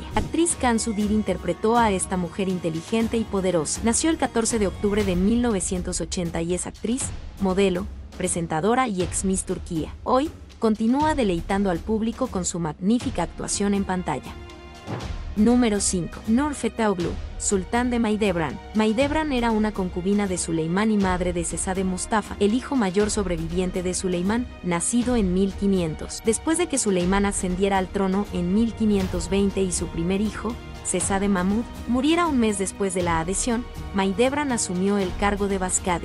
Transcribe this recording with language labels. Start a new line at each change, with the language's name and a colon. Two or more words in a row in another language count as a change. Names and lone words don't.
Spanish: La actriz Kansudir interpretó a esta mujer inteligente y poderosa. Nació el 14 de octubre de 1980 y es actriz, modelo, presentadora y ex Miss Turquía. Hoy, continúa deleitando al público con su magnífica actuación en pantalla. Número 5. Nur Fetoglu, sultán de Mahidevran. Mahidevran era una concubina de Suleimán y madre de Sesade Mustafa, el hijo mayor sobreviviente de Suleimán, nacido en 1500. Después de que Suleimán ascendiera al trono en 1520 y su primer hijo, Sesade Mahmud, muriera un mes después de la adhesión, Mahidevran asumió el cargo de Baskadin.